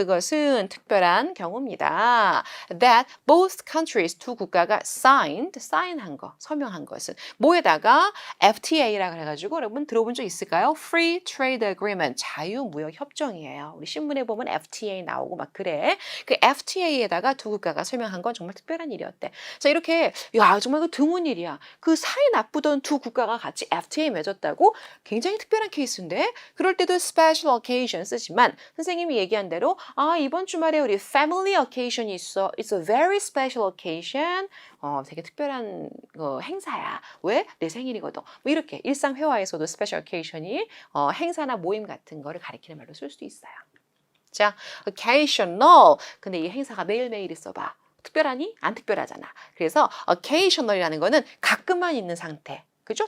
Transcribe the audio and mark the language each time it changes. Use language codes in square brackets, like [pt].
[ko] 그것은 특별한 경우입니다. [en] That both countries, [ko] 두 국가가 sign한 거, 서명한 것은 뭐에다가 FTA라고 해가지고 여러분 들어본 적 있을까요? [en] Free Trade Agreement, [ko] 자유무역협정이에요. 우리 신문에 보면 FTA 나오고 막 그래. 그 FTA에다가 두 국가가 서명한 건 정말 특별한 일이었대. 자, 이렇게 야, 정말 그 드문 일이야. 그 사이 나쁘던 두 국가가 같이 FTA 맺었다고? 굉장히 특별한 케이스인데 그럴 때도 special occasion 쓰지만 선생님이 얘기한 대로 이번 주말에 우리 family occasion이 있어. [en] It's a very special occasion. [ko] 되게 특별한 행사야. 왜? 내 생일이거든. 뭐 이렇게 일상 회화에서도 special occasion이 행사나 모임 같은 거를 가리키는 말로 쓸 수도 있어요. 자, occasional. 근데 이 행사가 매일매일 있어봐. 특별하니? 안 특별하잖아. 그래서 occasional이라는 거는 가끔만 있는 상태. 그죠?